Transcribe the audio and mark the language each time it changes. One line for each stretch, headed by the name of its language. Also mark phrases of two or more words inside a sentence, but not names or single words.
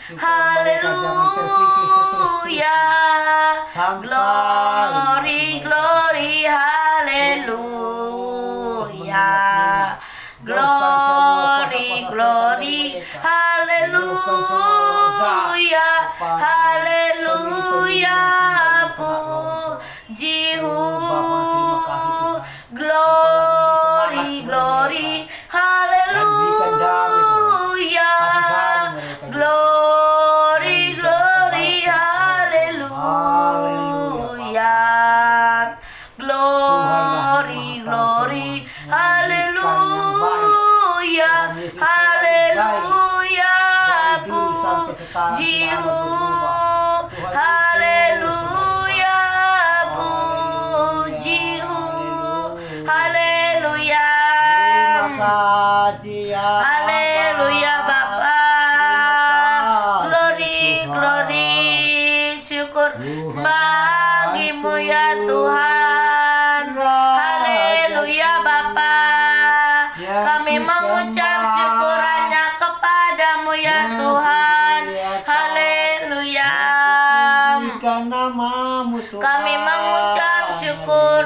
English: Haleluya. Glory, glory, haleluya. Glory, glory,
Indonesian: haleluya, haleluya, puji-Mu.
English: Glory, glory, haleluya. Glory, glory, haleluya. Glory, glory,
Indonesian: haleluya, haleluya, puji-Mu. Haleluya, puji-Mu. Haleluya. Haleluya Bapa.
English: Glory, glory,
Indonesian: syukur bagi-Mu ya Tuhan. Haleluya Bapa. Kami mengucap syukur hanya kepadamu ya Tuhan. Haleluya. Kami mengucap syukur.